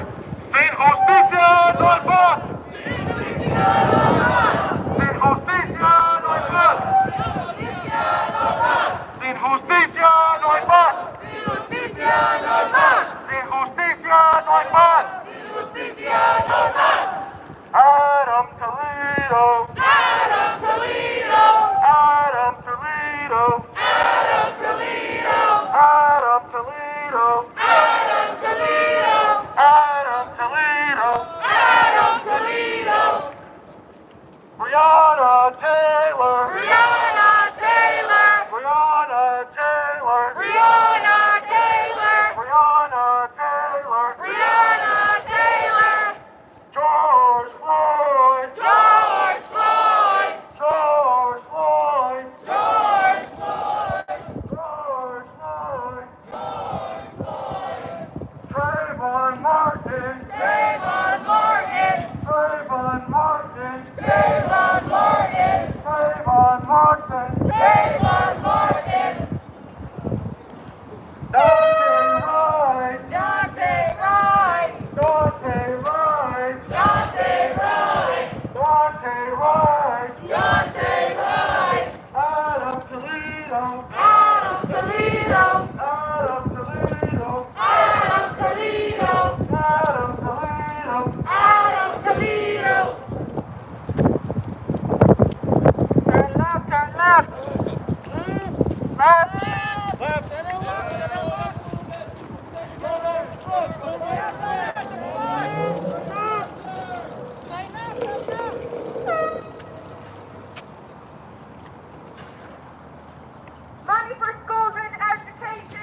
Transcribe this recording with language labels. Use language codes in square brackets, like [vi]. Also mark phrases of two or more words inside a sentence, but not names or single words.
[es] Sin justicia no hay paz. Sin justicia no hay paz. Sin justicia no hay paz. Sin justicia no hay paz. Sin justicia no hay paz. Sin justicia no hay paz. Adam Toledo. Adam Toledo. Adam Toledo. Adam Toledo. Adam Toledo. Adam Toledo. Adam Toledo. Adam Toledo. Breonna Taylor. Breonna Taylor. Breonna Taylor. Breonna Taylor. Breonna Taylor. Breonna Taylor. George Floyd. George Floyd. George Floyd. George Floyd. George Floyd. George Floyd. Trayvon Martin. Trayvon Martin. Trayvon Martin. Trayvon Martin. Trayvon Martin. Trayvon Martin. Dante Wright. Dante Wright. Dante Wright. Dante Wright. Dante Wright. Dante Wright. Adam Toledo. Adam Toledo. Adam Toledo. Adam Toledo. Adam Toledo. [en] Adam Toledo. Turn left, turn left. Left. Left. Money for schools and education.